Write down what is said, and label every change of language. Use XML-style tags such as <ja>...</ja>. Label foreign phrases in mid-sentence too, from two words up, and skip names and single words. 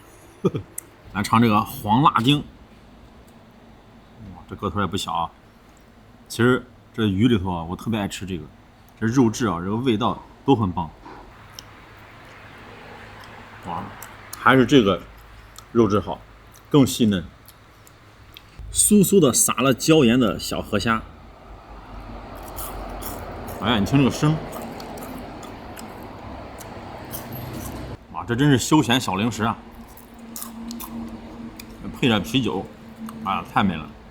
<zh>來嘗這個黃辣丁，哇，這個頭也不小啊。其實這魚裡頭啊，我特別愛吃這個，這肉質啊，這個味道都很棒。哇，還是這個肉質好，更細嫩，酥酥的撒了椒鹽的小河蝦。哎呀，你听这个聲。這真是休閒小零食啊！配點啤酒，哎呀，太美了！</zh>